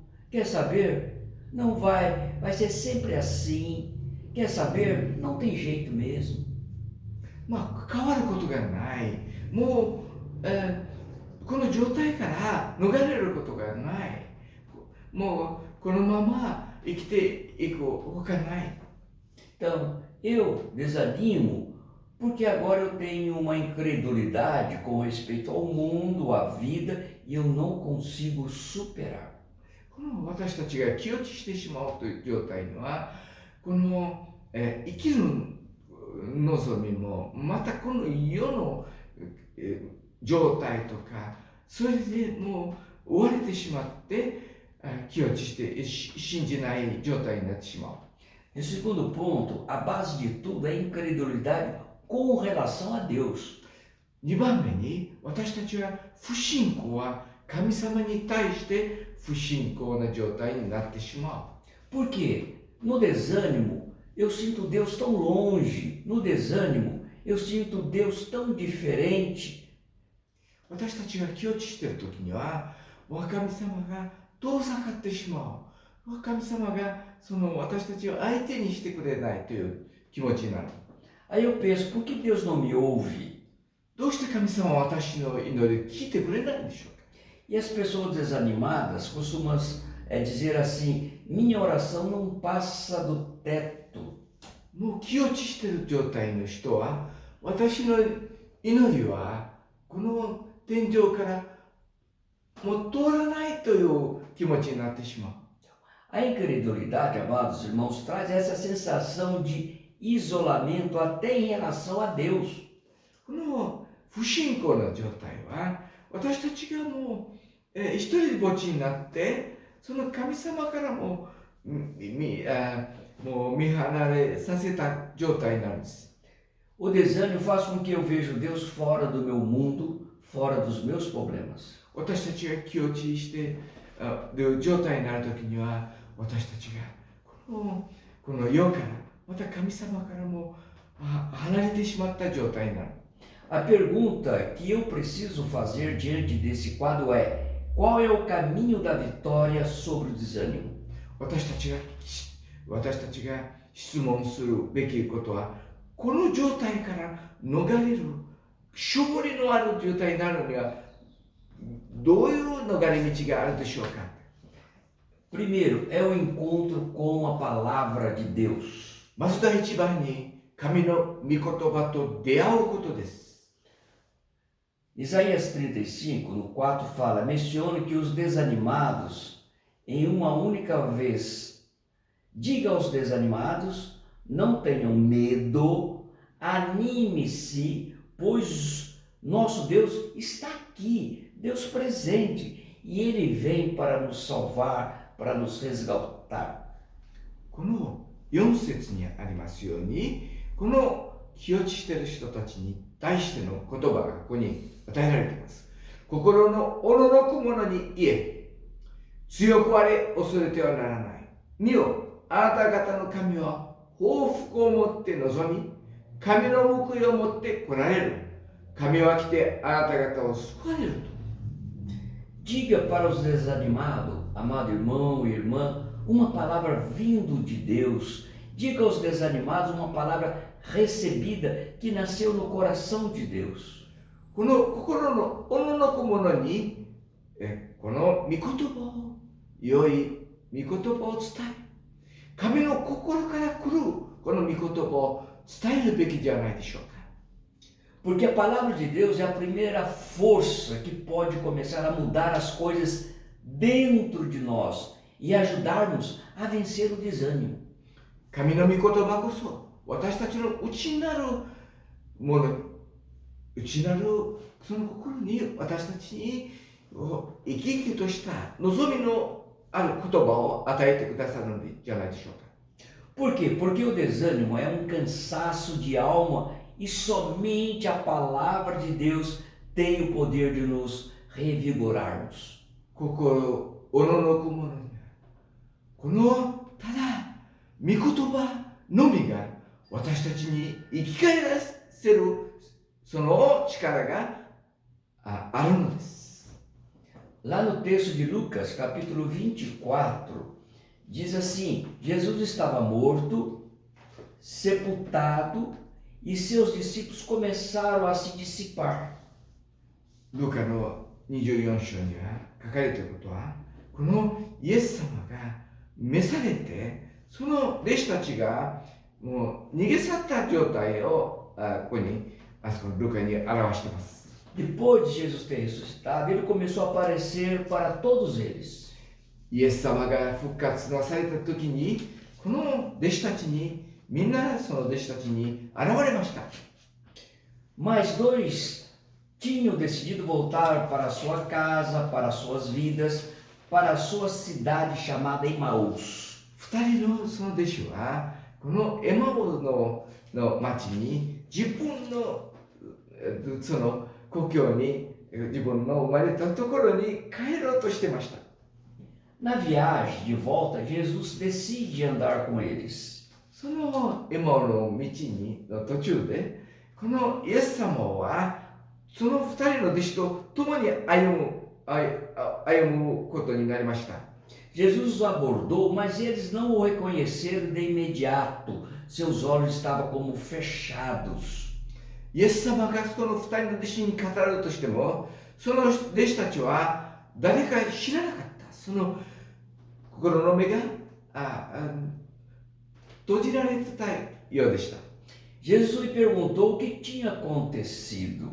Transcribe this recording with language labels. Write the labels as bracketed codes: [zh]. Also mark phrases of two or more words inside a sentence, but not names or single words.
[pt] Quer saber? Não vai ser sempre assim. Quer saber? Não tem jeito mesmo. [ja] 変わることがない。もう、この状態から逃れることがない。もうこのまま生きていくほかない。 [pt] Então, eu desanimo porque agora eu tenho uma incredulidade com respeito ao mundo, à vida, e eu não consigo superar. [ja] この私たちが気落ちしてしまうという状態にはこの、生きる望みもまたこの世の、状態とかそれでもう追われてしまって気落ちして信じない状態になってしまう。 [pt] Em segundo ponto, a base de tudo é a incredulidade com relação a Deus. [ja] 2 番目に私たちは不信仰は神様に対して不信仰な状態になってしまう。 [pt] Porque no desânimo eu sinto Deus tão longe, no desânimo eu sinto Deus tão diferente. [ja] 私たちが気落ちしている時には、神様が遠ざかってしまう。神様がその私たちを相手にしてくれないという気持ちになる。 [pt] Aí eu penso, por que Deus não me ouve? [ja] どうして神様は私の祈りを聞いてくれないんでしょうか。 [pt] E as pessoas desanimadas costumam dizer assim: minha oração não passa do teto. [ja] もう気落ちしている状態の人は、私の祈りはこの天井からもう通らないという気持ちになってしまう。 [pt] A incredulidade, amados irmãos, traz essa sensação de isolamento até em relação a Deus. [ja] この不信仰の状態は、私たちがもう、一人ぼっちになって、その神様からもう見離れさせた状態になるんです。 [pt] O desânimo faz com que eu veja Deus fora do meu mundo, fora dos meus problemas. [ja] 私たちが気落ちしている状態になるときには、私たちがこの世から、また神様からも離れてしまった状態になる。 [pt] A pergunta que eu preciso fazer diante desse quadro é: qual é o caminho da vitória sobre o desânimo? [ja] 私たちが質問するべきことは、この状態から逃れる勝利のある状態になるにはどういう逃れ道があるでしょうか。 [pt] Primeiro, é o encontro com a palavra de Deus. [ja] まず第一番に神の御言葉と出会うことです。 [pt] Isaías 35, no 4, fala: menciona que os desanimados, em uma única vez, diga aos desanimados, não tenham medo, anime-se, pois nosso Deus está aqui, Deus presente, e Ele vem para nos salvar, para nos resgatar. [ja] この4節にありますように、この気落ちしている人たちに対しての言葉がここに与えられています。心のおののく者に言え、強くあれ、恐れてはならない。見よ、あなた方の神は報復をもって臨み、神の報いをもって来られる。神は来てあなた方を救われると。 [pt] Diga para os desanimados, amado irmão e irmã, uma palavra vindo de Deus. Diga aos desanimados uma palavra recebida que nasceu no coração de Deus. [ja] この心のおののく者にこの御言葉を、良い御言葉を伝え、神の心から来るこの御言葉を伝えるべきじゃないでしょうか。 [pt] Porque a palavra de Deus é a primeira força que pode começar a mudar as coisas dentro de nós e ajudar-nos a vencer o desânimo. [ja] 神の御言葉こそ私たちの内なるもの、内なるその心に私たちに生き生きとした望みのある言葉を与えてくださるのじゃないでしょうか。 [pt] Por quê? Porque o desânimo é um cansaço de alma e somente a palavra de Deus tem o poder de nos revigorarmos. [ja] 心おののく者にはこのただ御言葉のみが私たちに生き返らせるその力があるのです。 [pt] Lá no texto de Lucas, capítulo 24, diz assim: Jesus estava morto, sepultado, e seus discípulos começaram a se dissipar. [ja] ルカの24章には書かれていることは、このイエス様が召されて、その弟子たちがもう逃げ去った状態をここにあそこのルカに表しています。 [pt] Depois de Jesus ter ressuscitado, ele começou a aparecer para todos eles. [ja] イエス様が復活なされた時に、この弟子たちに、みんなその弟子たちに現れました。 [pt] Mas dois tinham decidido voltar para sua casa, para suas vidas, para a sua cidade chamada Emaús. [ja] 二人のその弟子は、このエマオの町に自分のその故郷に、自分の生まれたところに帰ろうとしてました。 [pt] Na viagem de volta, Jesus decide andar com eles. [ja] そのエマオの道の途中で、このイエス様はその2人の弟子と共に歩むことになりました。 [pt] Jesus os abordou, mas eles não o reconheceram de imediato. Seus olhos estavam como fechados. [ja] イエス様がその2人の弟子に語るとしても、その弟子たちは誰か知らなかった。その心の目が閉じられてたようでした。 [pt] Jesus lhe perguntou o que tinha acontecido.